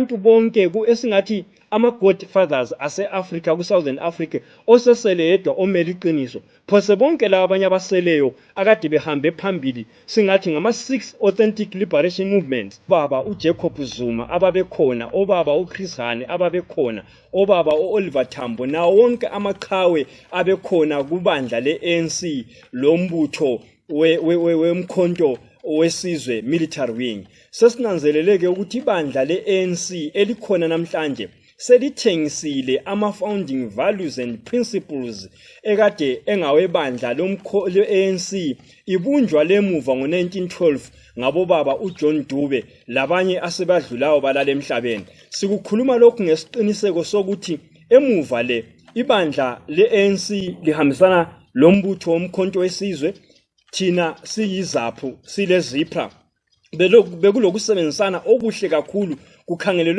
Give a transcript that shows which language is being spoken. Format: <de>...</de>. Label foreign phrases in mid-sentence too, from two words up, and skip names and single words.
<nd>kubantu bonke esingathi ama-godfathers ase-Afrika ku-Southern Africa osesele yedwa omele iqiniso phose bonke laba abanye abaseleyo akade behambe phambili singathi ngama-6</nd> <en>authentic liberation movements</en> <nd>baba uJacob Zuma ababekhona obaba uChris Hani ababekhona obaba uOliver Tambo nawo wonke amaqhawe abekhona kubandla le-ANC lo mbutho weMkhontowesizwe</nd> <en>military wing</en> <nd>sesinanzeleleke ukuthi ibandla le-ANC elikhona namhlanje selithengisile ama-</nd> <en>founding values and principles</en> <nd>ekade engawebandla le-ANC ibunjwa lemuva ngo-1912 ngabobaba uJohn Dube labanye asebadlulayo balala emhlabeni. Sikukhuluma lokhu ngesiqiniseko sokuthi emuva le ibandla le-ANC lihambisana lombutho womkhontowesizwe thina siyizaphu silezipra bekulokusebenzisana okuhle kakhulu kukhangelelwe</nd>